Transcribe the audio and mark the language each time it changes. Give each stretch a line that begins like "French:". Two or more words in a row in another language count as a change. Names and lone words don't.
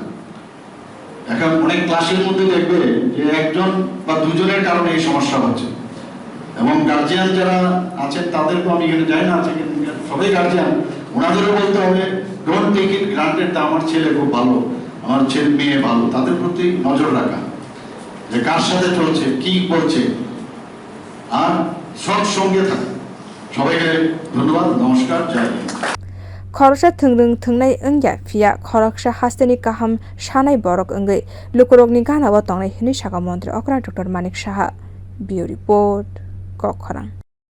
Bangla: এখন অনেক ক্লাসের মধ্যে দেখবে যে একজন বা দুজনের কারণে এই সমস্যা হচ্ছে এবং গার্জিয়ান যারা আছেন তাদেরকেও আমি এখানে যাই না সবাই গার্জিয়ান ওনাদেরও বলতে হবে
English: don't take it granted
Bangla: আমার ছেলে খুব ভালো আমার ছেলে মেয়ে ভালো তাদের প্রতি নজর রাখা যে কার সাথে চলছে কি বলছে আর সব সঙ্গে থাকে সবাইকে ধন্যবাদ নমস্কার
Hindi: जय हिंद
Kok Borok: khoroksa thungrung thungnai ongya phia khoroksa hasteni kaham shanai borok ongoi lukurokni gana bo tongnai hini saka montri okra Dr. Manik Saha
English: Bureau Report
Kok Borok: Kokhrang